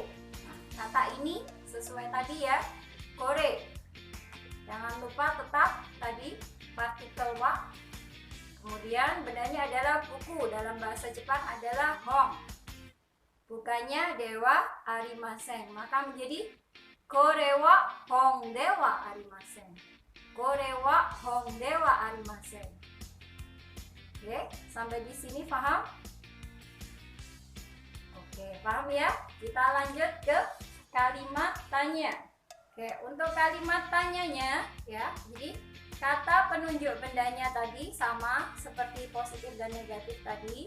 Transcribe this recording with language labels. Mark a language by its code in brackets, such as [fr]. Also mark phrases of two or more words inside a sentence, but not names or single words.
[id] Nah, kata ini sesuai tadi ya, kore. Jangan lupa tetap tadi partikel wa. Kemudian bendanya adalah buku, dalam bahasa Jepang adalah hong. Bukannya [ja] ではありません, [id] maka menjadi [ja] これは本ではありません. これは本ではありません. [id] Oke, sampai di sini paham? Oke. Oke, paham ya? Kita lanjut ke kalimat tanya. Oke, untuk kalimat tanyanya ya, jadi kata penunjuk bendanya tadi sama seperti positif dan negatif tadi.